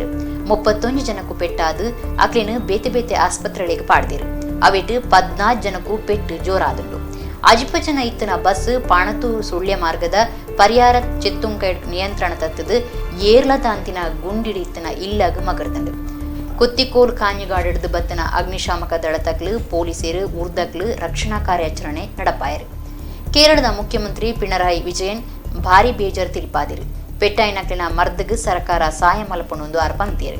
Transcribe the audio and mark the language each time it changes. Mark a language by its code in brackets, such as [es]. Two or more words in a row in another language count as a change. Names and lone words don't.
[tcy] 31 ಜನಕ್ಕೂ ಪೆಟ್ಟಾದು ಅಕ್ಲಿನ ಬೇತೆ ಬೇತೆ ಆಸ್ಪತ್ರೆಗಳಿಗೆ ಪಾಡ್ದೇರು. ಅವಿಟ್ಟು 14 ಜನಕ್ಕೂ ಪೆಟ್ಟು ಜೋರಾದುಂಡು. ಅಜಿಪಜನ ಇತ್ತನ ಬಸ್ ಪಾಣತೂರು ಸುಳ್ಯ ಮಾರ್ಗದ ಪರಿಯಾರ ಚೆತ್ತುಂಕೈಡ್ ನಿಯಂತ್ರಣ ತತ್ತದು ಏರ್ಲದಾಂತಿನ ಗುಂಡಿಡಿ ಇತ್ತನ ಇಲ್ಲಗ ಮಗರ್ದಂಡು. ಕುತ್ತಿಕೋಲ್ ಕಾഞ്ഞുಗಾಡಿಡ್ದು ಬತ್ತನ ಅಗ್ನಿಶಾಮಕ ದಳತಕ್ಲು ಪೊಲೀಸರು ಉರ್ದಕ್ಲು ರಕ್ಷಣಾ ಕಾರ್ಯಾಚರಣೆ ನಡಪಾಯರು. ಕೇರಳದ ಮುಖ್ಯಮಂತ್ರಿ ಪಿಣರಾಯಿ ವಿಜಯನ್ ಭಾರಿ ಬೇಜಾರು ತಿಳಿಪಾದಿರು. ಪೆಟ್ಟಾಯಿನಕ್ಲಿನ ಮರ್ದಗ್ ಸರ್ಕಾರ ಸಹಾಯ ಮಲ್ಪನೊಂದು ಅರ್ಪಂತೀರು.